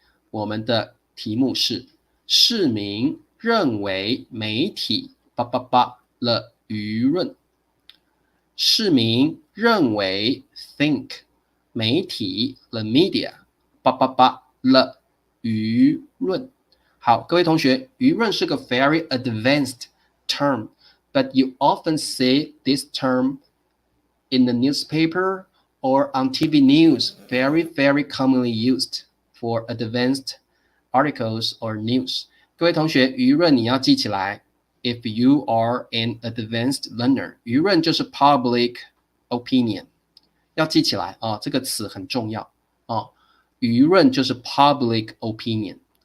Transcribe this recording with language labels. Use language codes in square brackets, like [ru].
[zh] 我们的题目是：市民认为媒体了舆论。市民认为 think 媒体 the media 了舆论。好，各位同学，舆论是个 [en] very advanced term, but you often see this term in the newspaper or on TV news, very, very commonly used for advanced articles or news. [zh] 各位同学，舆论你要记起来。 [en] If you are an advanced learner， [zh] 舆论就是 public opinion， 要记起来这个词很重要舆论就是 public opinion。